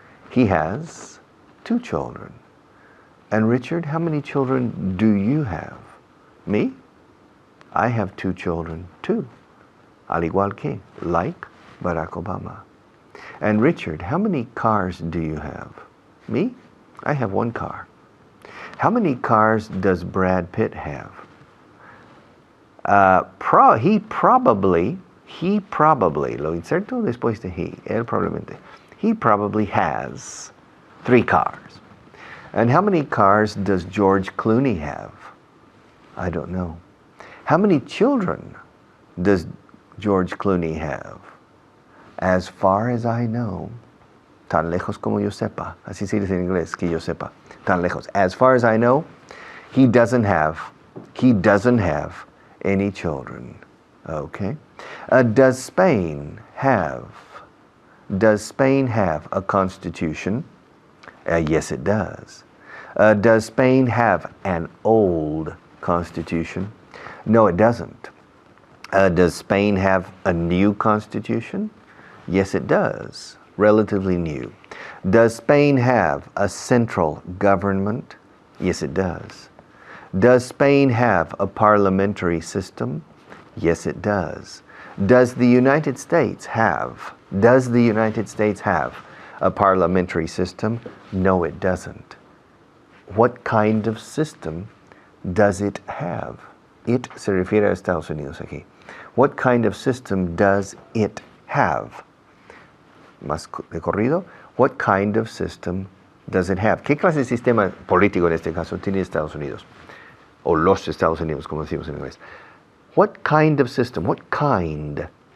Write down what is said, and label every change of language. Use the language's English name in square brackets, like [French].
[English] He has 2 children. And Richard, how many children do you have? Me? I have 2 children too. [Spanish] Al igual que, [English] like Barack Obama. And Richard, how many cars do you have? Me? I have 1 car. How many cars does Brad Pitt have? He probably, [Spanish] lo inserto después de él probablemente. [English] He probably has 3 cars. And how many cars does George Clooney have? I don't know. How many children does George Clooney have? As far as I know, [Spanish] tan lejos como yo sepa, así se dice en inglés, que yo sepa, tan lejos. [English] As far as I know, he doesn't have any children. Okay. Does Spain have a constitution? Yes, it does. Does Spain have an old constitution? No, it doesn't. Does Spain have a new constitution? Yes, it does. Relatively new. Does Spain have a central government? Yes, it does. Does Spain have a parliamentary system? Yes, it does. Does the United States have a parliamentary system? No, it doesn't. What kind of system does it have? [Spanish] It se refiere a Estados Unidos aquí. [English] What kind of system does it have? [Spanish] Más de corrido. [English] What kind of system does it have? [Spanish] ¿Qué clase de sistema político en este caso tiene Estados Unidos? O los Estados Unidos, como decimos en inglés. [English] What kind of system? What kind?